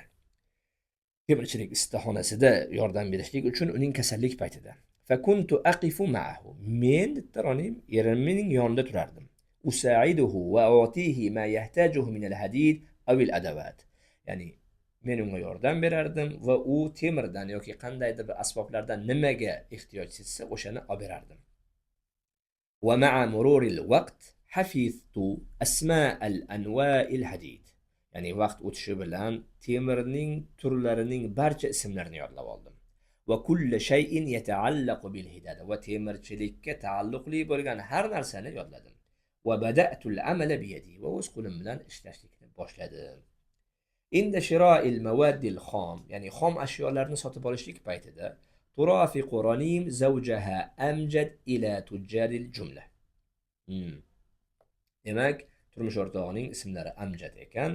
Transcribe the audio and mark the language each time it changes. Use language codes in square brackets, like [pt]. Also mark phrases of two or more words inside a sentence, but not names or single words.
[uz] Temirchilik istaxonasida yordam berishlik uchun uning kasallik paytida. [ar] فكنت أقف معه. [uz] Men Ronim erimning yonida turardim. [ar] أساعده وآتيه ما يحتاجه من الحديد أو الأدوات. [uz] Ya'ni men unga yordam berardim va u temirdan yoki qandaydir bir asboblardan nimaga ehtiyoj sezsa o'shani olib berardim. [ar] ومع مرور الوقت حفظت أسماء الأنواع الحديد. [uz] Ya'ni vaqt o'tishi bilan temirning turlarining barcha ismlarini yodlab oldim. [ar] وكل شيء يتعلق بالحدادة. [uz] Va temirchilikka taalluqli bo'lgan har narsani yodladim. [ar] وبدأت العمل بيدي. [uz] Va o'z qo'lim bilan ishlashlikni boshladim. [ar] عند شراء المواد [uz] xom, ya'ni xom ashyolarni sotib olishlik paytida [ar] ترافق رنيم زوجها أمجد إلى تجار الجملة. [uz] Demak, turmush o'rtog'ining ismlari Amjad ekan.